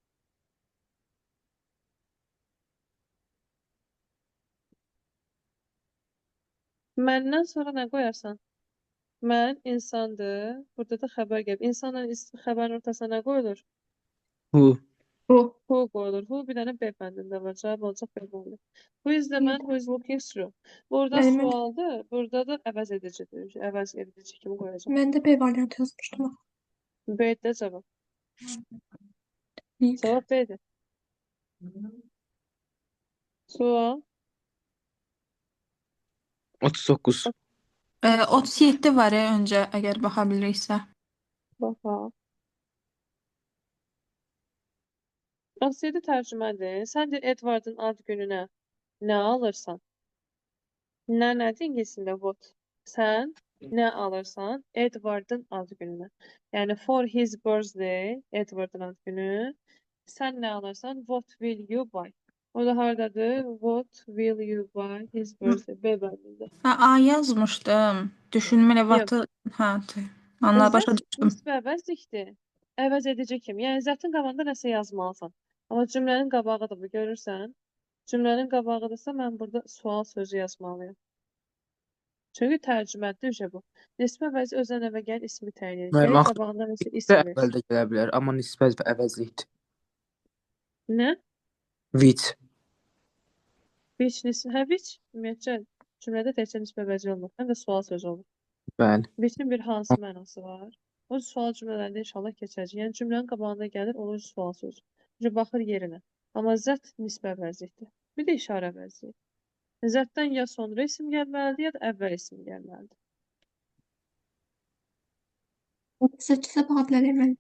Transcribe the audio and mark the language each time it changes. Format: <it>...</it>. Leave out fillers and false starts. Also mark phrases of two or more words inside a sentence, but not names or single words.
<az>Məndən sonra nə qoyarsan? Mən insandır. Burada da xəbər gəlib. İnsanla xəbərin ortasına nə qoyulur? Hu. Bu. Who qoyulur. Who bir dənə B bəndində var. Cavab olacaq B bəndi.</az> <en>Who is the man who is looking through?</en> <az>Burada Mənim sualdır. Burada da əvəz edicidir. Əvəz edici kimi qoyacaq. mən də B variantı yazmışdım. B-də cavab. İlk. Cavab B-dir. Sual. 39. 37 var öncə əgər baxa biliriksə. Baxaq. 37 tərcümədir. Sən deyir Edwardın ad gününə nə alırsan? Nə nədir ingiliscində what? Sən nə alırsan Edwardın ad gününə? Yəni</az> <en>for his birthday,</en> <az>Edwardın ad günü. Sən nə alırsan?</az> <en>What will you buy?</en> <az>O da hardadır?</az> <en>What will you buy his birthday?</en> <az>B bəndində. Hə, A yazmışdım. Düşünməli Yox. vatı. Hə, anla başa Zət düşdüm. nisbə əvəzlikdir. Əvəz edici kimi. Yəni zətin qabağında nəsə yazmalısan. Amma cümlənin qabağıdır bu, görürsən? Cümlənin qabağıdırsa mən burada sual sözü yazmalıyam. Çünki tərcümədir bu. Nisbə əvəzi özdən əvə gəl ismi təyin edir. Müəllim, Gərək axı qabağında nəsə nisbə isim versin. əvvəldə gələ bilər, amma nisbə və əvəzlikdir. Nə? Which. Which nisbə? Hə, which? Ümumiyyətcə cümlədə təkcə nisbə əvəzi olmur. Həm də sual sözü olur. Bəli. Which-in bir hansı mənası var? O sual cümlələrində inşallah keçəcək. Yəni cümlənin qabağında gəlir, olur sual sözü. Çünki baxır yerinə. Amma zət nisbə əvəzlikdir. Bir də işarə əvəzliyi. Zətdən ya sonra isim gəlməlidir, ya da əvvəl isim gəlməlidir. 38-ə baxa bilərəm mən.</az>